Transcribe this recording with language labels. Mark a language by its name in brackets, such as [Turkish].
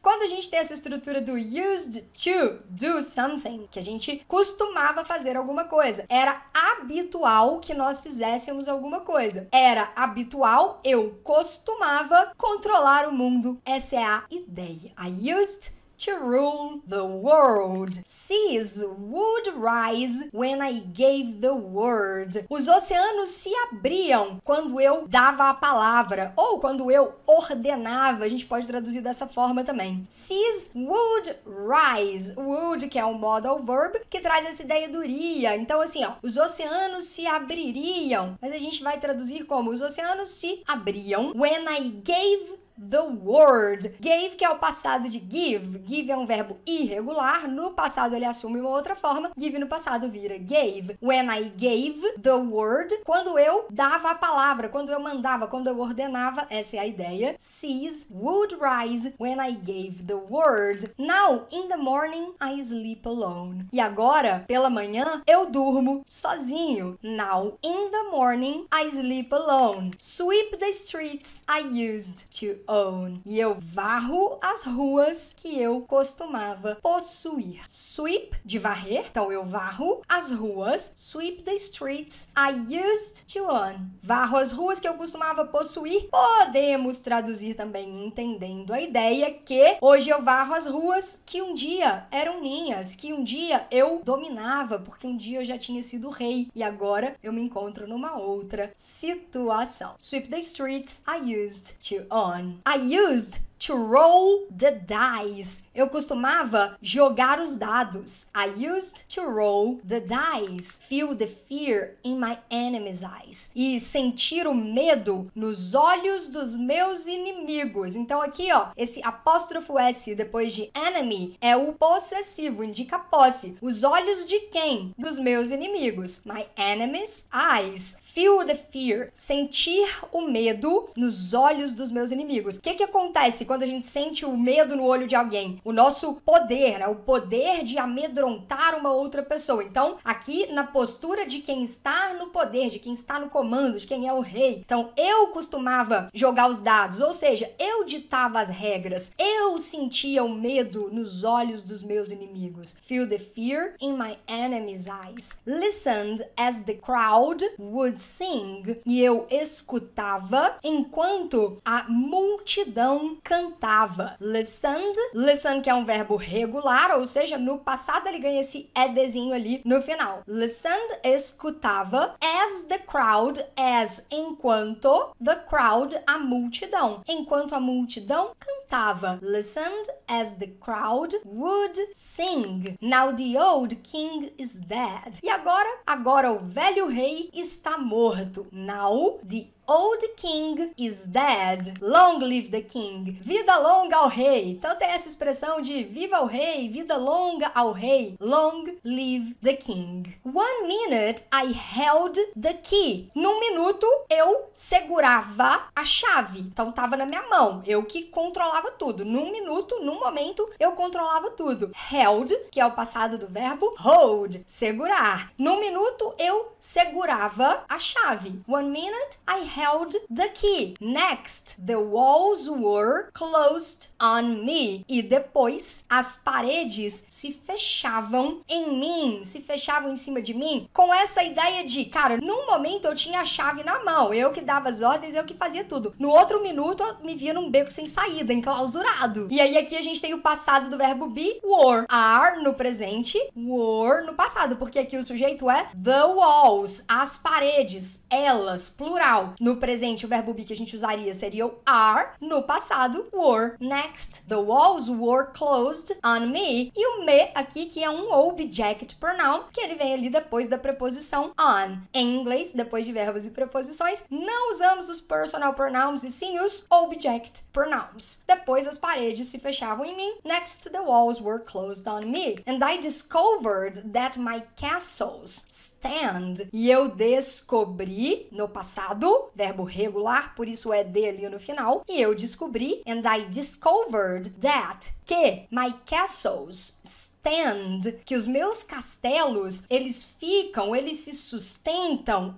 [Portuguese] Quando a gente tem essa estrutura do [English] used to do something, [Portuguese] que a gente costumava fazer alguma coisa, era habitual que nós fizéssemos alguma coisa. Era habitual, eu costumava controlar o mundo. Essa é a ideia. [English] I used to rule the world. Seas would rise when I gave the word. [Portuguese] Os oceanos se abriam quando eu dava a palavra, ou quando eu ordenava. A gente pode traduzir dessa forma também. [English] Seas would rise. [Portuguese] Would, que é um modal verb, que traz essa ideia do iria. Então, assim, os oceanos se abririam. Mas a gente vai traduzir como os oceanos se abriam [English] when I gave the word. [Portuguese] Gave, que é o passado de give. Give é um verbo irregular. No passado ele assume uma outra forma. Give no passado vira gave. [English] When I gave the word. [Portuguese] Quando eu dava a palavra, quando eu mandava, quando eu ordenava. Essa é a ideia. [English] Seas would rise when I gave the word. Now, in the morning, I sleep alone. [Portuguese] E agora, pela manhã, eu durmo sozinho. [English] Now, in the morning, I sleep alone. Sweep the streets I used to own. [Portuguese] E eu varro as ruas que eu costumava possuir. Sweep, de varrer. Então, eu varro as ruas. [English] Sweep the streets I used to own. [Portuguese] Varro as ruas que eu costumava possuir. Podemos traduzir também entendendo a ideia que hoje eu varro as ruas que um dia eram minhas, que um dia eu dominava, porque um dia eu já tinha sido rei e agora eu me encontro numa outra situação. [English] Sweep the streets I used [Portuguese] to own. I used [English] to roll the dice. [Portuguese] Eu costumava jogar os dados. [English] I used to roll the dice. Feel the fear in my enemy's eyes. [Portuguese] E sentir o medo nos olhos dos meus inimigos. Então aqui, ó, esse apóstrofo S depois de enemy é o possessivo, indica posse. Os olhos de quem? Dos meus inimigos. [English] My enemy's eyes. Feel the fear. [Portuguese] Sentir o medo nos olhos dos meus inimigos. O que acontece quando a gente sente o medo no olho de alguém? O nosso poder, né? O poder de amedrontar uma outra pessoa. Então, aqui na postura de quem está no poder, de quem está no comando, de quem é o rei. Então, eu costumava jogar os dados, ou seja, eu ditava as regras. Eu sentia o medo nos olhos dos meus inimigos. [English] Feel the fear in my enemy's eyes. Listened as the crowd would sing. [Portuguese] E eu escutava enquanto a multidão cantava. Listened, listen que é um verbo regular, ou seja, no passado ele ganha esse edzinho ali no final. Listened, escutava, as the crowd, as enquanto, the crowd, a multidão. Enquanto a multidão cantava. [English] Listened as the crowd would sing. Now the old king is dead. [Portuguese] E agora o velho rei está morto. [English] Now the old king is dead. Long live the king. [Portuguese] Vida longa ao rei. Então tem essa expressão de viva o rei, vida longa ao rei. [English] Long live the king. 1 minute I held the key. [Portuguese] Num minuto eu segurava a chave. Então tava na minha mão. Eu que controlava tudo. Num minuto, num momento, eu controlava tudo. Held, que é o passado do verbo hold, segurar. Num minuto eu segurava a chave. [English] 1 minute I held the key. Next, the walls were closed on me. [Portuguese] E depois, as paredes se fechavam em mim, se fechavam em cima de mim, com essa ideia de, cara, num momento eu tinha a chave na mão, eu que dava as ordens, eu que fazia tudo. No outro minuto, eu me via num beco sem saída, enclausurado. E aí aqui a gente tem o passado do verbo be, were. Are no presente, were no passado, porque aqui o sujeito é the walls, as paredes, elas, plural. No presente, o verbo be que a gente usaria seria o are. No passado, were. [English] Next, the walls were closed on me. [Portuguese] E o me aqui, que é um object pronoun, que ele vem ali depois da preposição on. Em inglês, depois de verbos e preposições, não usamos os personal pronouns e sim os object pronouns. Depois, as paredes se fechavam em mim. [English] Next, the walls were closed on me. And I discovered that my castles stand. [Portuguese] E eu descobri, no passado, verbo regular, por isso é de ali no final. E eu descobri, [English] and I discovered that, [Portuguese] que my castles stand, que os meus castelos, eles se sustentam.